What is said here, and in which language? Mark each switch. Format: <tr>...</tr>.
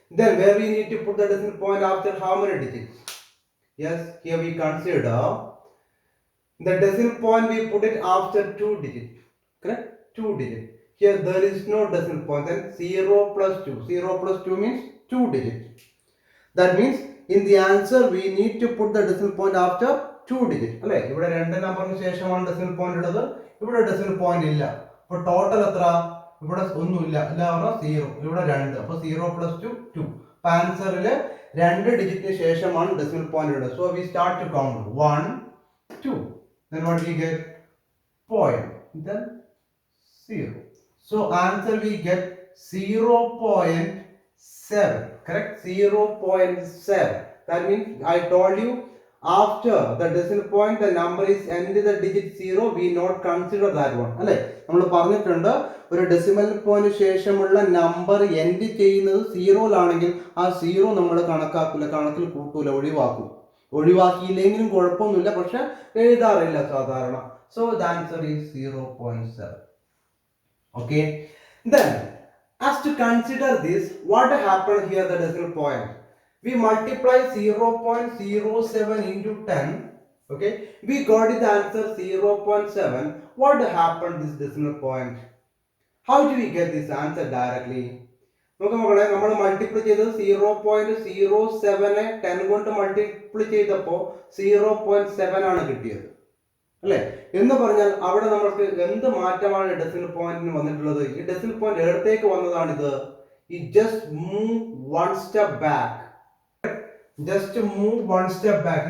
<en>Then where we need to put the decimal point after how many digits? Yes, here we consider the decimal point, we put it after two digits. Correct? Two digits. Here there is no decimal point. Then 0 plus 2. 0 plus 2 means two digits. That means in the answer we need to put the decimal point after two digits.</en> <ml>അല്ലേ, ഇവിടെ രണ്ട് നമ്പറിന് ശേഷമാണ് decimal point ഉള്ളത്. ഇവിടെ decimal point ഇല്ല. അപ്പോൾ total എത്ര? ഇവിടെ ഒന്നുമില്ല. എല്ലാവരും 0. ഇവിടെ 2. അപ്പോൾ 0 plus 2 2. അപ്പോൾ ആൻസറിൽ രണ്ട് ഡിജിറ്റിന് ശേഷമാണ് ഡെസിമൽ പോയിന്റ് ഉള്ളത്.</ml> <en>So we start to count 1 2. Then what we get? Point. Then 0. So answer we get 0.7. Correct? 0.7. That means I told you after the decimal point the number is end the digit 0. We not consider that one.</en> <ml>അല്ലേ, നമ്മൾ പറഞ്ഞിട്ടുണ്ട് ഒരു decimal point ശേഷമുള്ള number end ചെയ്യുന്നത് 0ലാണെങ്കിൽ ആ 0 നമ്മൾ കണക്കാക്കില്ല, കണക്കിൽ കൂട്ടൂല, ഒഴിവാക്കും. ഒഴിവാക്കിയില്ലെങ്കിലും കുഴപ്പമൊന്നുമില്ല, പക്ഷെ എഴുതാറില്ല സാധാരണ.</ml> <en>So the answer is 0.7. Okay, then as to consider this, what happened here, the decimal point? We multiply 0.07 into 10. Okay, we got the answer 0.7. What happened this decimal point? How do we get this answer directly?</en> <ml>നോക്കാം മക്കളെ, നമ്മൾ multiply ചെയ്തത് 0.07 10 കൊണ്ട് multiply ചെയ്തപ്പോൾ 0.7 ആണ് കിട്ടിയത്. അല്ലേ? എന്ന് പറഞ്ഞാൽ അവിടെ നമ്മൾക്ക് എന്ത് മാറ്റമാണ് ഡെസിമൽ പോയിന്റിന് വന്നിട്ടുള്ളത്? ഈ ഡെസിമൽ പോയിന്റ് എവിടത്തേക്ക് വന്നതാണിത്? ഈ</ml> <en>Just move one step back, just move one step back.</en>